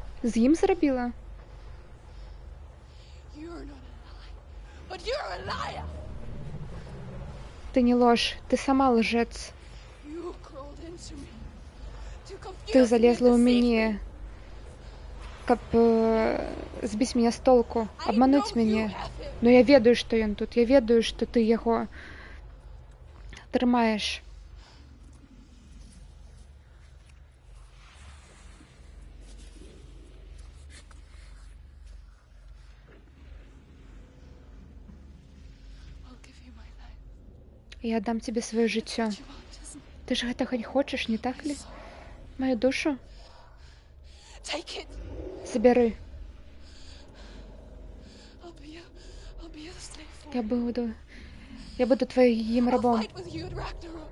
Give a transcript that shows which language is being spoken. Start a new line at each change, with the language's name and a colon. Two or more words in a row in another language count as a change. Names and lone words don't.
Belarusian: З ім зрабіла?
Russian: Ты Ты не ложь, ты сама лжец.
English: You crawled into me to confuse
Belarusian: Ты
English: me
Belarusian: залезла
English: and
Belarusian: у
English: deceive
Russian: меня,
Belarusian: каб збіць мяне з толку, абмануць мяне. Но я ведаю, што ён тут. Я ведаю, што ты яго трымаеш.
English: I'll give you my life.
Belarusian: Я аддам тебе сваё жыццё.
English: What you want, isn't it?
Belarusian: Ты ж гэтага хочаш, не так ли? Маю душу
English: Take it.
Belarusian: забяры.
English: I'll be your slave for
Russian: Я буду твоим
English: I'll
Russian: рабом.
English: fight with you at Ragnarok.